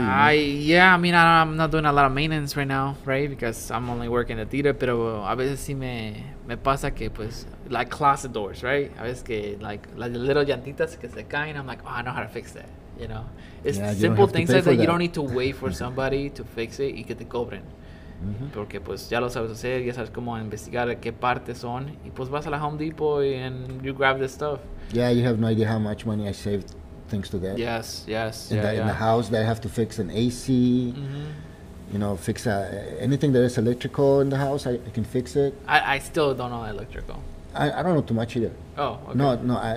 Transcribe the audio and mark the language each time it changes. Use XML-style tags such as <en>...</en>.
<en>I mean, I'm not doing a lot of maintenance right now, right? Because I'm only working at theater,</en> <es>pero a veces sí me pasa que, pues,</es> <en>like closet doors, right?</en> <es>A veces que,</es> <en>like little llantitas que se caen, I'm like, oh, I know how to fix that, It's simple things like that. You don't need to wait for somebody to fix it</en> <es>y que te cobren. Porque pues ya lo sabes hacer, ya sabes cómo investigar qué partes son y pues vas a la Home Depot</es> <en>and you grab this stuff. Yeah, you have no idea how much money I saved thanks to that. Yes. In the house that I have to fix an AC. fix anything that is electrical in the house. I can fix it. I still don't know electrical. I don't know too much either. Oh, okay. No.</en>